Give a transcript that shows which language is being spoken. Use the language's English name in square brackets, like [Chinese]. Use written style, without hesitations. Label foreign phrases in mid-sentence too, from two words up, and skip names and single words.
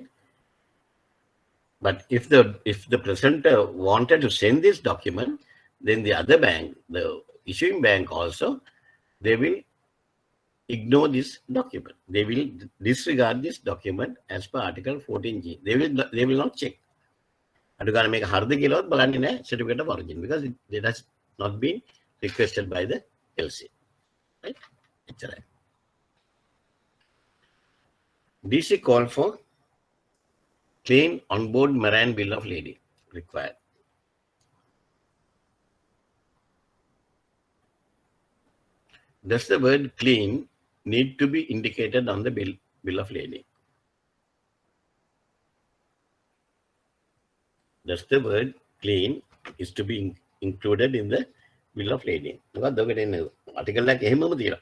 [English] But if the presenter wanted to send this document, then the other bank, the issuing bank also, they will ignore this document. They will disregard this document as per Article 14G. They will not check. [Sinhala] අඩු ගන්න මේක හරිද කියලාවත් බලන්නේ නැහැ [English] certificate of origin because it has not been requested by the LC. [Sinhala] Right? එච්චරයි. [English] DC call for clean onboard marine bill of lading required. Does the word clean need to be indicated on the bill of lading? Does the word clean is to be included in the bill of lading? [Sinhala] මොකක්ද ඔකට එන්නේ ආටිකල් එකක් එහෙමම තියලා.